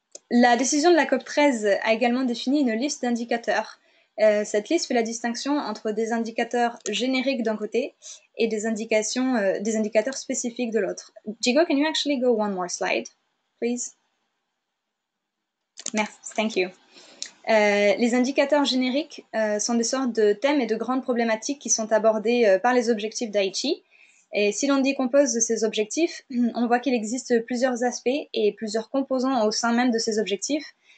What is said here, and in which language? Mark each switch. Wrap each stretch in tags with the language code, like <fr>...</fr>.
<fr>La décision de la COP 13 a également défini une liste d'indicateurs. Cette liste fait la distinction entre des indicateurs génériques d'un côté et des indicateurs spécifiques de l'autre.</fr> <en>Jigo, can you actually go one more slide, please?</en> <fr>Merci,</fr> <en>thank you.</en> <fr>Les indicateurs génériques sont des sortes de thèmes et de grandes problématiques qui sont abordés par les objectifs d'Aichi. Et si l'on décompose ces objectifs, on voit qu'il existe plusieurs aspects et plusieurs composants au sein même de ces objectifs.</fr>